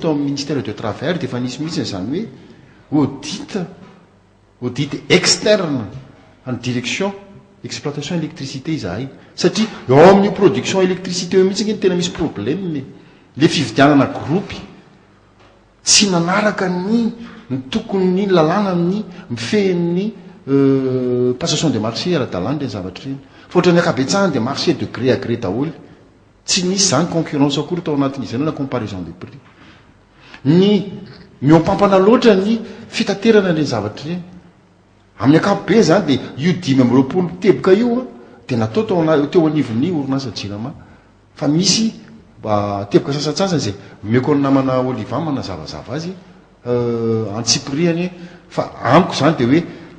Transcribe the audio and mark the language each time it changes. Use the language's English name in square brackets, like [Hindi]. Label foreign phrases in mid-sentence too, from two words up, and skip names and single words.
[Malagasy] tao amin'ny ministère de travail dia efa nisy mihitsy zany hoe [French] audit externe en direction exploitation électricité [Malagasy] izahay satria eo amin'ny [French] production électricité [Malagasy] eo mihitsy ny tena misy problème le fividianana groupe tsy nanaraka ny tokony lalàna amin'ny mifehin'ny [French] passation de marché [Malagasy] ara-dalàna reny zavatra reny fa ohatra ny akabetsahany dia marché [French] de gré à gré [Malagasy] daholo tsy nisy zany concurrence akory tao anatin'izy na [French] comparaison de prix [Malagasy] ny miompampana loatra ny fitaterana reny zavatra reny amin'ny akapobe zany dia io 10 teboka io a dia natao teo anivon'ny orinasa Jirama fa misy teboka sasatsasany zay meko ny namana Oliva manazavazava azy antsipriany fa amiko zany dia hoe